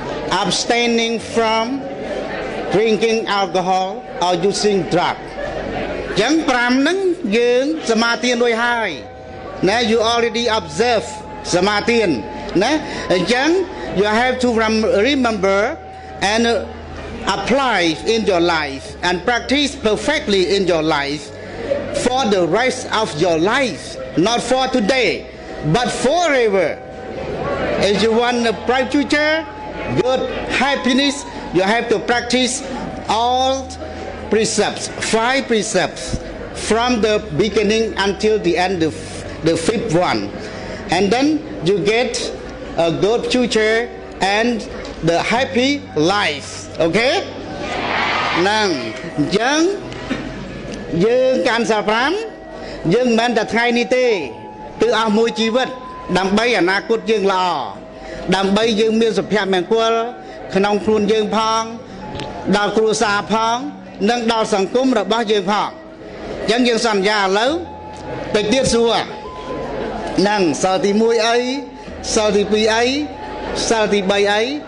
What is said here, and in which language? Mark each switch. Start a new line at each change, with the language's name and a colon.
English: abstaining from drinking alcohol or using drug
Khmer: ចឹង5ហ្នឹងយើងសមាទានរួចហើយណា
English: you already observe
Khmer: សមាទានណាអញ្ចឹង
English: you have to remember and apply in your life and practice perfectly in your life for the rest of your life, not for today but forever. If you want a bright future, good happiness, you have to practice all precepts, 5 precepts from the beginning until the end of the 5th one, and then you get a good future and the happy life. Okay?
Khmer: ហ្នឹងអញ្ចឹងយើងកាន់សា5យើងមិនមែនតែថ្ងៃនេះទេគឺអស់មួយជីវិតដើម្បីអនាគតយើងល្អដើម្បីយើងមានសុភមង្គលក្នុងខ្លួនយើងផងដល់គ្រួសារផងនិងដល់សង្គមរបស់យើងផងអញ្ចឹងយើងសន្យាឥឡូវតិចទៀតសួរហ្នឹងសិលទី1អីសិលទី2អីសិលទី3អី